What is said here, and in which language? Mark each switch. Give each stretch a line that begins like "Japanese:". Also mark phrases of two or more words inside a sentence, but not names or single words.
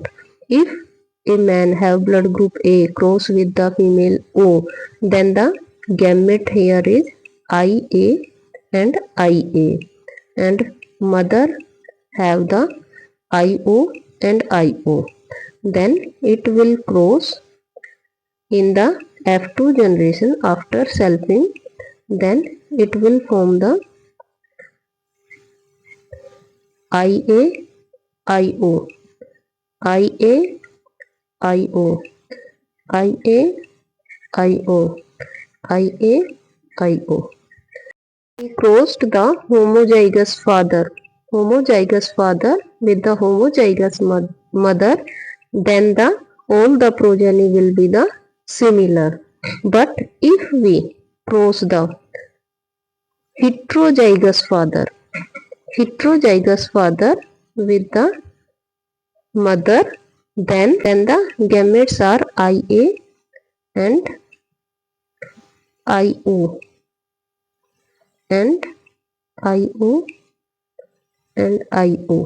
English: If a man have blood group A cross with the female O, then the gamete here is IA and IA, and mother have the IO and IO. Then it will cross in the F2 generation after selfing. Then it will form the IA, IO, IA, IO, IA, IO, IA, IO. He crossed the homozygous father with the homozygous mother, then all the progeny will be the similar. But if we cross the heterozygous father with the mother, then the gametes are IA and IO and IO and IO.